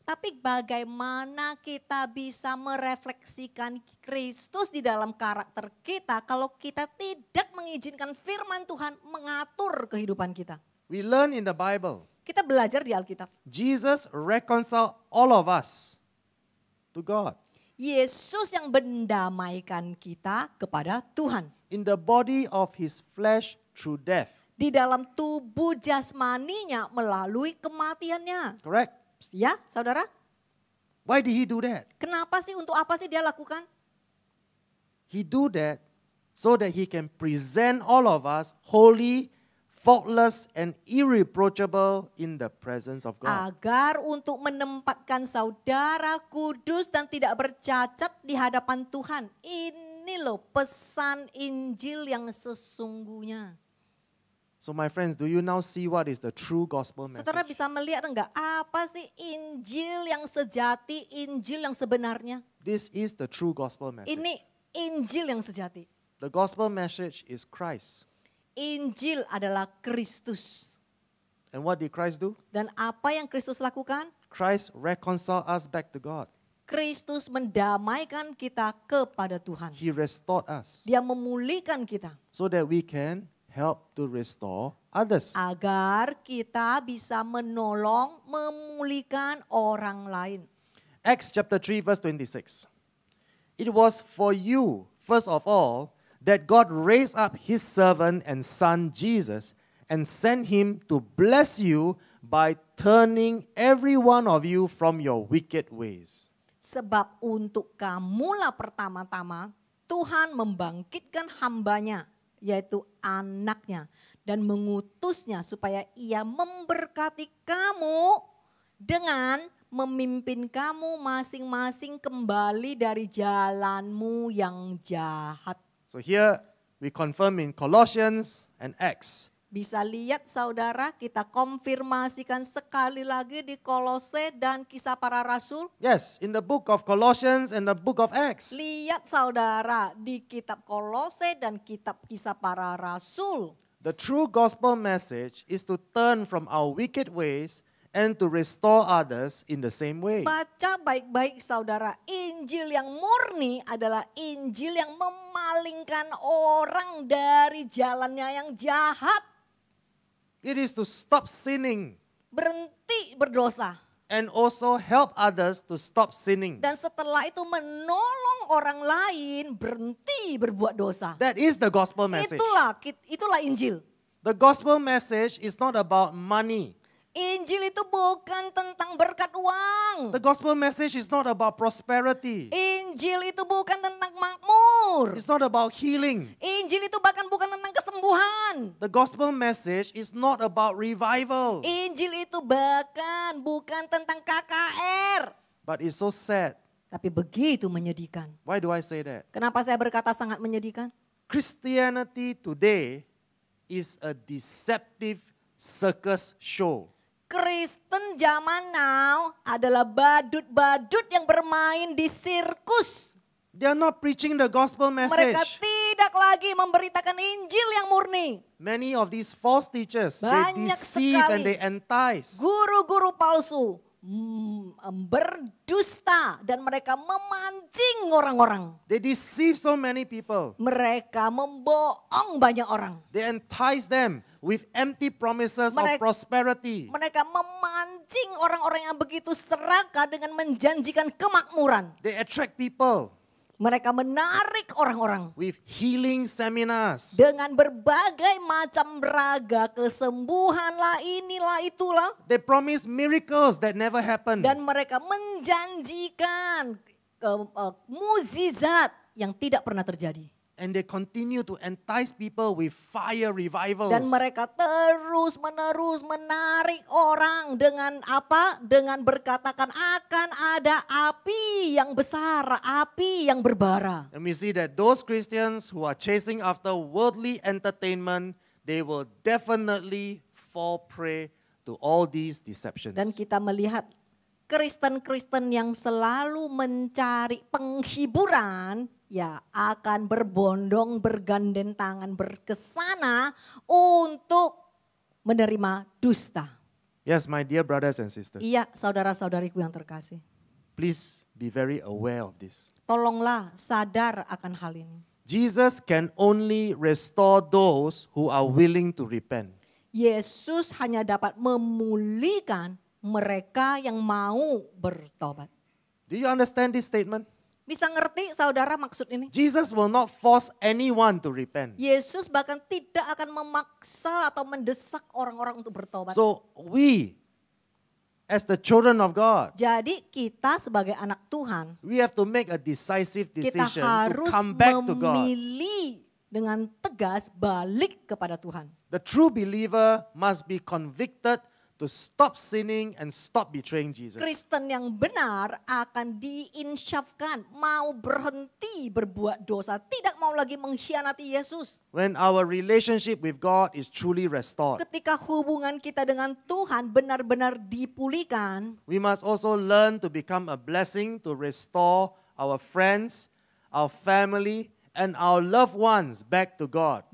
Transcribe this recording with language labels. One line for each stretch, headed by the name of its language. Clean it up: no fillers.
Indonesian: Tapi bagaimana kita bisa merefleksikan Kristus di dalam karakter kita kalau kita tidak mengizinkan firman Tuhan mengatur kehidupan kita?
English: We learn in the Bible,
Indonesian: Kita belajar di Alkitab.
English: Jesus reconciled all of us to God
Indonesian: Yesus yang mendamaikan kita kepada Tuhan.
English: in the body of His flesh through death.
Indonesian: Di dalam tubuh jasmaninya melalui kematiannya.
English: Correct?
Indonesian: Ya, saudara?
English: Why did He do that?
Indonesian: Kenapa sih, untuk apa sih dia lakukan?
English: He do that so that He can present all of us holy, faultless, and irreproachable in the presence of God.
Indonesian: Agar untuk menempatkan saudara kudus dan tidak bercacat di hadapan Tuhan. Ini loh pesan Injil yang sesungguhnya.
English: So my friends, do you now see what is the true gospel message?
Indonesian: Saudara bisa melihat enggak apa sih Injil yang sejati, Injil yang sebenarnya?
English: This is the true gospel message.
Indonesian: Ini Injil yang sejati.
English: The gospel message is Christ.
Indonesian: Injil adalah Kristus.
English: And what did Christ do?
Indonesian: Dan apa yang Kristus lakukan?
English: Christ reconciled us back to God.
Indonesian: Kristus mendamaikan kita kepada Tuhan.
English: He restored us
Indonesian: Dia memulihkan kita.
English: so that we can help to restore others.
Indonesian: Agar kita bisa menolong, memulihkan orang lain.
English: Acts chapter 3 verse 26. It was for you, first of all, that God raised up His servant and son Jesus and sent Him to bless you by turning every one of you from your wicked ways.
Indonesian: Sebab untuk kamulah pertama-tama Tuhan membangkitkan hambanya, yaitu anaknya, dan mengutusnya supaya ia memberkati kamu dengan memimpin kamu masing-masing kembali dari jalanmu yang jahat.
English: So here we confirm in Colossians and Acts.
Indonesian: Bisa lihat saudara, kita konfirmasikan sekali lagi di Kolose dan Kisah Para Rasul.
English: Yes, in the book of Colossians and the book of Acts.
Indonesian: Lihat saudara, di kitab Kolose dan kitab Kisah Para Rasul.
English: The true gospel message is to turn from our wicked ways and to restore others in the same way.
Indonesian: Baca baik-baik saudara, Injil yang murni adalah Injil yang memalingkan orang dari jalannya yang jahat.
English: It is to stop sinning
Indonesian: Berhenti berdosa.
English: and also help others to stop sinning.
Indonesian: Dan setelah itu menolong orang lain berhenti berbuat dosa.
English: That is the gospel message.
Indonesian: Itulah Injil.
English: The gospel message is not about money.
Indonesian: Injil itu bukan tentang berkat uang.
English: The gospel message is not about prosperity.
Indonesian: Injil itu bukan tentang makmur.
English: It's not about healing.
Indonesian: Injil itu bahkan bukan tentang kesembuhan.
English: The gospel message is not about revival.
Indonesian: Injil itu bahkan bukan tentang KKR.
English: But it's so sad.
Indonesian: Tapi begitu menyedihkan.
English: Why do I say that?
Indonesian: Kenapa saya berkata sangat menyedihkan?
English: Christianity today is a deceptive circus show.
Indonesian: Kristen zaman now adalah badut-badut yang bermain di sirkus.
English: They are not preaching the gospel
Indonesian: Mereka
English: message.
Indonesian: tidak lagi memberitakan Injil yang murni.
English: Many of these false teachers, they
Indonesian: Banyak
English: deceive and
Indonesian: sekali
English: they entice.
Indonesian: Guru-guru palsu berdusta dan mereka memancing orang-orang.
English: They deceive so many people.
Indonesian: Mereka membohong banyak orang.
English: They entice them with empty promises of
Indonesian: Mereka-
English: prosperity.
Indonesian: Mereka memancing orang-orang yang begitu serakah dengan menjanjikan kemakmuran.
English: They attract people
Indonesian: Mereka menarik orang-orang
English: with healing seminars.
Indonesian: dengan berbagai macam raga kesembuhan lah, inilah itulah.
English: They promise miracles that never happen.
Indonesian: Dan mereka menjanjikan mukjizat yang tidak pernah terjadi.
English: And they continue to entice people with fire revivals.
Indonesian: Dan mereka terus menerus menarik orang dengan apa? Dengan berkatakan akan ada api yang besar, api yang berbara.
English: And we see that those Christians who are chasing after worldly entertainment, they will definitely fall prey to all these deceptions.
Indonesian: Dan kita melihat Kristen-Kristen yang selalu mencari penghiburan, ya akan berbondong, bergandeng tangan, berkesana untuk menerima dusta.
English: Yes, my dear brothers and sisters,
Indonesian: Iya, saudara-saudariku yang terkasih.
English: please be very aware of this.
Indonesian: Tolonglah sadar akan hal ini.
English: Jesus can only restore those who are willing to repent.
Indonesian: Yesus hanya dapat memulihkan mereka yang mau bertobat.
English: Do you understand this statement?
Indonesian: Bisa ngerti saudara maksud ini?
English: Jesus will not force anyone to repent.
Indonesian: Yesus bahkan tidak akan memaksa atau mendesak orang-orang untuk bertobat.
English: So we, as the children of God,
Indonesian: Jadi kita sebagai anak Tuhan,
English: we have to make a decisive
Indonesian: kita
English: decision to
Indonesian: harus
English: come back to God.
Indonesian: memilih dengan tegas balik kepada Tuhan.
English: The true believer must be convicted to stop sinning and stop betraying Jesus.
Indonesian: Kristen yang benar akan diinsyafkan, mau berhenti berbuat dosa, tidak mau lagi mengkhianati Yesus.
English: When our relationship with God is truly restored,
Indonesian: Ketika hubungan kita dengan Tuhan benar-benar dipulihkan,
English: we must also learn to become a blessing to restore our friends, our family, and our loved ones back to God.